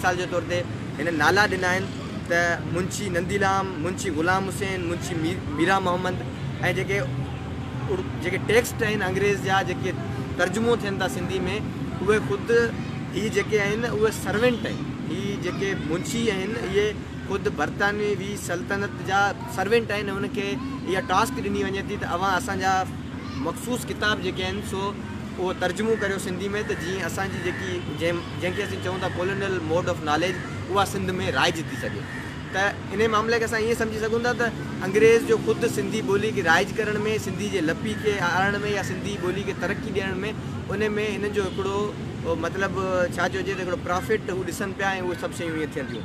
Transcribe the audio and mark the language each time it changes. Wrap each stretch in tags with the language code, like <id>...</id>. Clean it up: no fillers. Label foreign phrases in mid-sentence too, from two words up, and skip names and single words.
<sd>मिसाल जे तौर ते हिन नाला ॾिना आहिनि त मुंशी नंदीराम, मुंशी ग़ुलाम हुसैन, मुंशी मीरा मोहम्मद, ऐं जेके टेक्स्ट आहिनि अंग्रेज़ जा जेके तर्जुमो थियनि था सिंधी में, उहे ख़ुदि हीअ जेके आहिनि उहे सर्वेंट आहिनि। हीअ जेके मुंशी आहिनि इहे ख़ुदि बरतानवी सल्तनत जा सर्वेंट आहिनि। उनखे इहा टास्क ॾिनी वञे थी त अवां असांजा मख़सूस किताब जेके आहिनि सो उहो तर्जुमो करियो सिंधी में, त जीअं असांजी जंहिंखे असीं चऊं था</sd> <en>colonial mode of knowledge,</en> <sd>उहा सिंध में राइज थी सघे। त इन मामले खे असां ईअं सम्झी सघूं था त अंग्रेज़ जो ख़ुदि सिंधी ॿोली खे राइज करण में, सिंधी जे लपी खे आणण में या सिंधी ॿोली खे तरक़ी ॾियण में, उन में हिन जो हिकिड़ो मतिलबु छा चइजे त हिकिड़ो प्रॉफिट हू ॾिसनि पिया ऐं उहे सभु शयूं ईअं थियनि थियूं।</sd>